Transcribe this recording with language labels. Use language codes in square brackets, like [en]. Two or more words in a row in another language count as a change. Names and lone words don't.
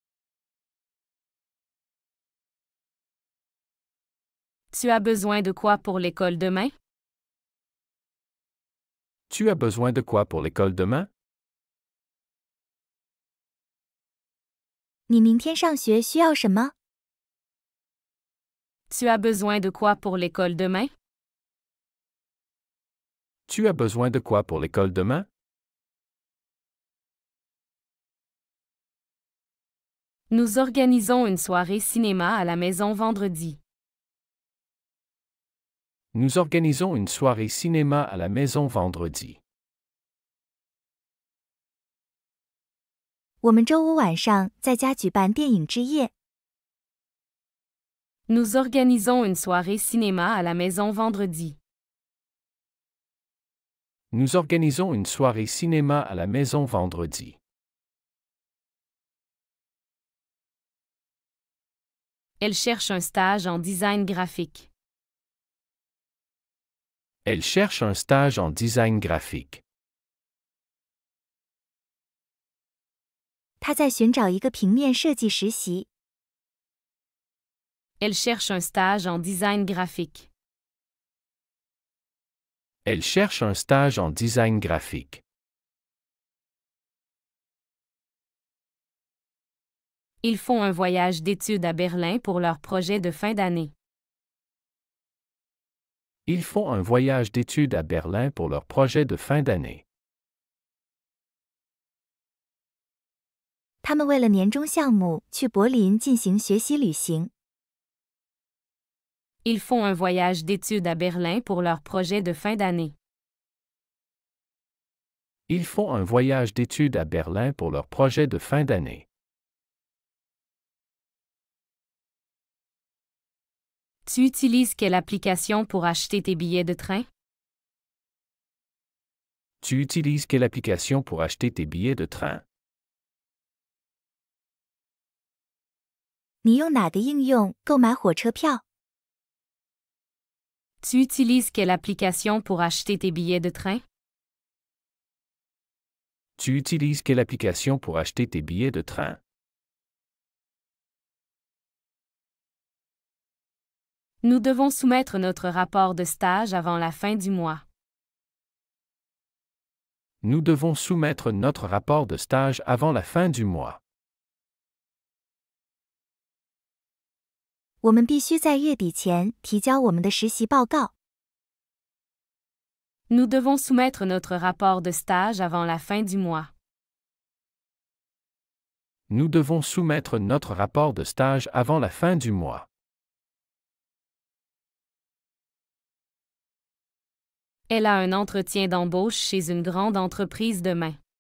[fr] Tu as besoin de quoi pour l'école demain? Tu as besoin de quoi pour l'école demain? [zh] 你明天上学需要什么？ [fr] Tu as besoin de quoi pour l'école demain? Tu as besoin de quoi pour l'école demain? Nous organisons une soirée cinéma à la maison vendredi. Nous organisons une soirée cinéma à la maison vendredi. [zh] 我们周五晚上在家举办电影之夜。 [fr] Nous organisons une soirée cinéma à la maison vendredi. Nous organisons une soirée cinéma à la maison vendredi. Elle cherche un stage en design graphique. Elle cherche un stage en design graphique. [zh] 他在寻找一个平面设计实习。 [fr] Elle cherche un stage en design graphique. Elle cherche un stage en design graphique. Ils font un voyage d'études à Berlin pour leur projet de fin d'année. Ils font un voyage d'études à Berlin pour leur projet de fin d'année. [zh] 他们为了年终项目去柏林进行学习旅行。 [fr] Ils font un voyage d'études à Berlin pour leur projet de fin d'année. Ils font un voyage d'études à Berlin pour leur projet de fin d'année. Ils font un voyage d'études à Berlin pour leur projet de fin d'année. Tu utilises quelle application pour acheter tes billets de train? Tu utilises quelle application pour acheter tes billets de train? [zh] 你用哪个应用购买火车票？ [fr] Tu utilises quelle application pour acheter tes billets de train? Tu utilises quelle application pour acheter tes billets de train? Nous devons soumettre notre rapport de stage avant la fin du mois. Nous devons soumettre notre rapport de stage avant la fin du mois. [zh] 我们必须在月底前提交我们的实习报告。 [fr] Nous devons soumettre notre rapport de stage avant la fin du mois. Nous devons soumettre notre rapport de stage avant la fin du mois. Elle a un entretien d'embauche chez une grande entreprise demain.